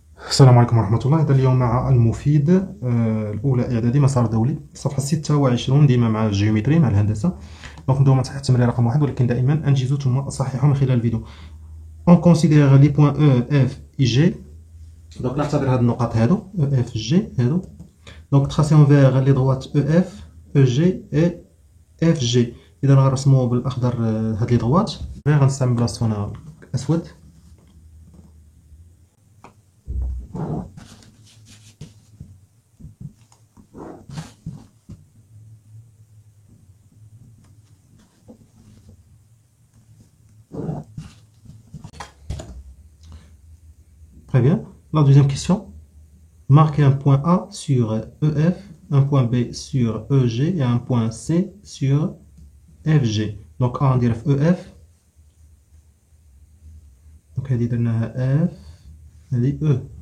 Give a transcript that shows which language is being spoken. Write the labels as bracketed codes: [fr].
[ar] السلام عليكم ورحمة الله. هذا اليوم مع المفيد الأولى إعدادي مسار دولي، صفحة 26 ديما مع الجيومتري مع الهندسة. دونك ندوزو مع التمرين رقم 1، ولكن دائما أنجزوا ثم أصححوا من خلال الفيديو. [fr] On considère les points E, F et G. [ar] Donc نعتبر هاد النقاط هادو E, F, G هادو. [fr] Donc tracéons vers les droites EF, EG et FG. [ar] إذا غنرسمو بالأخضر هاد لي droites. غنستعمل بلاصتو هنا الأسود. [fr] Très bien. La deuxième question. Marquez un point A sur EF, un point B sur EG et un point C sur FG. Donc A on dirait EF. [ar] Donc هذه درناها F، هذه E.